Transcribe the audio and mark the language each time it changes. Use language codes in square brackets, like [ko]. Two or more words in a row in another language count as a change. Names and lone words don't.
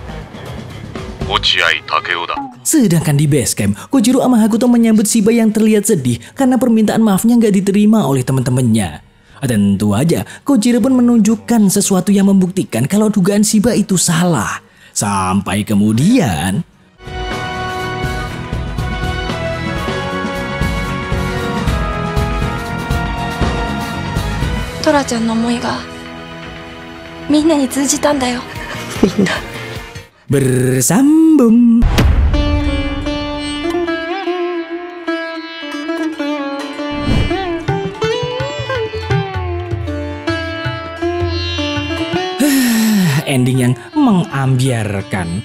[id] Sedangkan di base camp, Kojiro sama Hakuto menyambut Shiba yang terlihat sedih karena permintaan maafnya nggak diterima oleh teman-temannya. Tentu aja, Kojiro pun menunjukkan sesuatu yang membuktikan kalau dugaan Shiba itu salah. Sampai kemudian... [ja] Tora-chanの思いがみんなに通じたんだよ。みんな。 [id] Bersambung. Ending yang mengambiarkan.